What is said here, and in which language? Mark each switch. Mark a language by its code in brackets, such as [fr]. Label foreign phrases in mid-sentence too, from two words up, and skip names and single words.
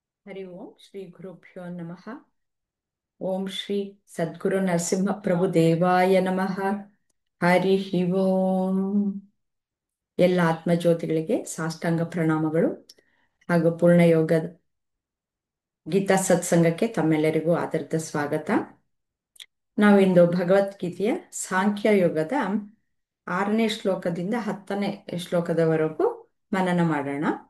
[sa] ಹರಿ ಓಂ ಶ್ರೀ ಗುರುಭ್ಯೋ ನಮಃ. ಓಂ ಶ್ರೀ ಸದ್ಗುರು ನರಸಿಂಹ ಪ್ರಭು ದೇವಾಯ ನಮಃ. ಹರಿ ಓಂ. [kn] ಎಲ್ಲ ಆತ್ಮಜ್ಯೋತಿಗಳಿಗೆ ಸಾಷ್ಟಾಂಗ ಪ್ರಣಾಮಗಳು ಹಾಗೂ ಪೂರ್ಣಯೋಗ ಗೀತಾ ಸತ್ಸಂಗಕ್ಕೆ ತಮ್ಮೆಲ್ಲರಿಗೂ ಆದರದ ಸ್ವಾಗತ. ನಾವಿಂದು ಭಗವದ್ಗೀತೆಯ ಸಾಂಖ್ಯ ಯೋಗದ 6ನೇ ಶ್ಲೋಕದಿಂದ 10ನೇ ಶ್ಲೋಕದವರೆಗೂ ಮನನ ಮಾಡೋಣ.